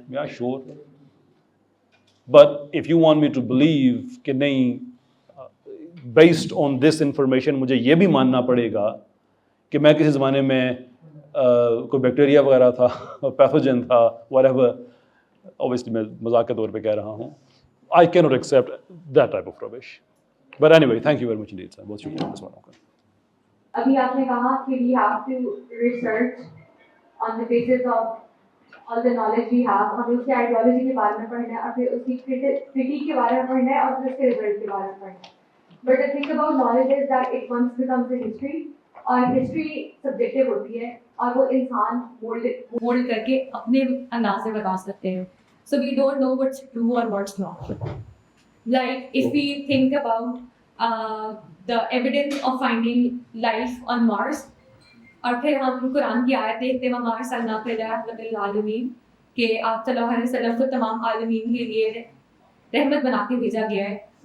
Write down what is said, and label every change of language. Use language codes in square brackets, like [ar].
[en] یا sure, but if you want me to believe [ur] کہ نہیں, [en] based on this information [ur] مجھے یہ بھی ماننا پڑے گا کہ میں کسی زمانے میں کوئی بیکٹیریا وغیرہ تھا, پیتھوجن تھا, [en] Whatever. [ur] اوبیسلی میں مذاق کے طور پہ کہہ رہا ہوں. [en] I cannot accept that type of rubbish. But anyway, thank you very much indeed, sir. [ur] بہت شکریہ اس بات کا. ابھی آپ نے کہا کہ [en] we have to research on the basis of all the knowledge we have, [ur] ہمیں اس کی آئیڈیالوجی کے بارے میں پڑھنا ہے اور پھر اس کی کریٹیک کے بارے میں پڑھنا ہے اور پھر اس کے رزلٹ کے بارے میں پڑھنا ہے. [en] But the thing about knowledge is that it once becomes a history, [ur] اور ہسٹری سبجیکٹیو ہوتی ہے اور وہ انسان مولڈ کر کے اپنے انداز سے بتا سکتے ہیں. [en] So we don't know what's true or what's not. Like if we think about the evidence of finding life on Mars, [ur] اور پھر ہم قرآن کی آیت دیکھتے ہیں [ar] وَمَا أَرْسَلْنَاكَ إِلَّا رَحْمَةً لِّلْعَالَمِينَ [ur] کہ آپ صلی اللہ علیہ وسلم کو تمام عالمین کے لیے رحمت بنا کے بھیجا گیا ہے.